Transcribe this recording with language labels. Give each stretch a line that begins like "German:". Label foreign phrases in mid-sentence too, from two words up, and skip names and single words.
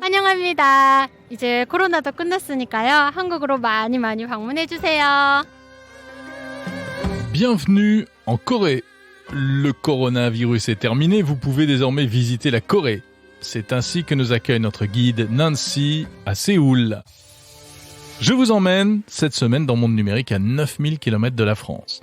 Korean: 환영합니다. 이제 코로나도 끝났으니까요. 한국으로 많이 방문해 주세요.
French: Bienvenue en Corée. Le coronavirus est terminé, vous pouvez désormais visiter la Corée. C'est ainsi que nous accueille notre guide Nancy à Séoul. Je vous emmène cette semaine dans Monde Numérique à 9000 km de la France.